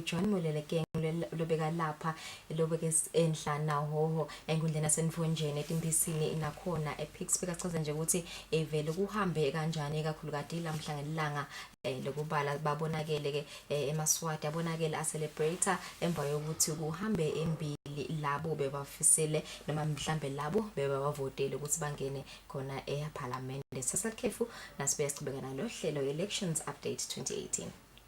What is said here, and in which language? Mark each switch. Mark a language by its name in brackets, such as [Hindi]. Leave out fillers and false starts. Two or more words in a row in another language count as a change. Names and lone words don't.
[Swati] John Molele Gang lobeka lapha lobeke enhlana hoho enkundleni yasenfonjeni etimbisini inakhona ePixburg achaza nje ukuthi evele kuhambe kanjani kakhulukati lamhla ngelanga lokubala babonakele ke eMaswati abonakele a celebrator emva yokuthi kuhambe embili labo bebafisele noma mhlambe labo bebavotele ukuthi bangene khona eParliament sasakhefu nasibe siqhubeka nalo hlelo [English] elections update [Swati] 2018